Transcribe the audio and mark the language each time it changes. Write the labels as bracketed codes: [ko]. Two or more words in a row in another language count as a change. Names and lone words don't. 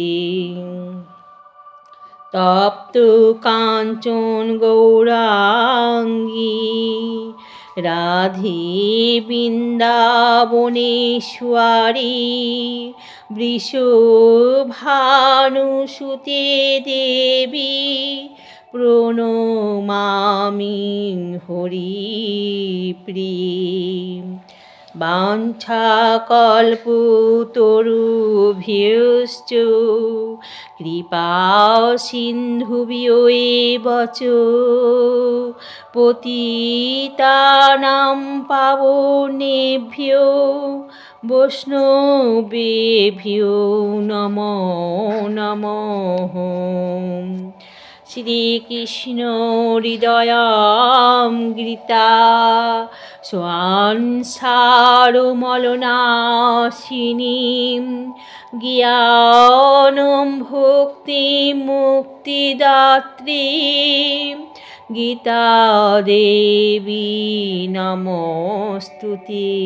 [sa] তপ্ত কাঞ্চন গৌরাঙ্গী রাধে বৃন্দাবনেশ্বরী বৃষভানুসুতে দেবী প্রণমামি হরিপ্রিয়ে। বাঞ্ছাকল্পতরুভ্যশ্চ কৃপা সিন্ধুভ্যেব চ পতিতানাং পাবনেভ্যো বৈষ্ণবেভ্যো নমো নমঃ। শ্রীকৃষ্ণ হৃদয়ামৃতা সংসারমলনাশিনীং জ্ঞাनं ভক্তিং মুক্তিদাত্রীং গীতা দেবী নমস্তুতে।